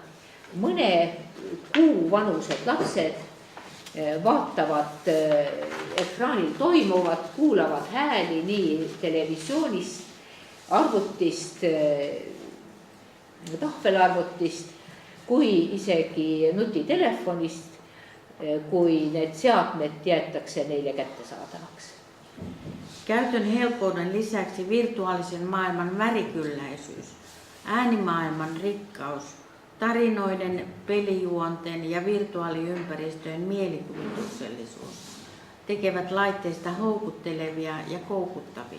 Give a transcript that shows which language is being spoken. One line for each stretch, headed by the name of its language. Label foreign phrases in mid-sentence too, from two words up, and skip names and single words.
Estonian: Mõne kuu vanused lapsed vaatavad ekraanil toimuvat, kuulavad hääli nii televisioonist, arvutist, tahvelarvutist kui isegi nutitelefonist, kui need seadmed jäetakse neile kättesaadavaks.
Finnish: Käytön helppouden lisäksi virtuaalisen maailman värikylläisyys, äänimaailman rikkaus, tarinoiden, pelijuonten ja virtuaaliympäristöjen mielikuvituksellisuus tekevät laitteista houkuttelevia ja koukuttavia.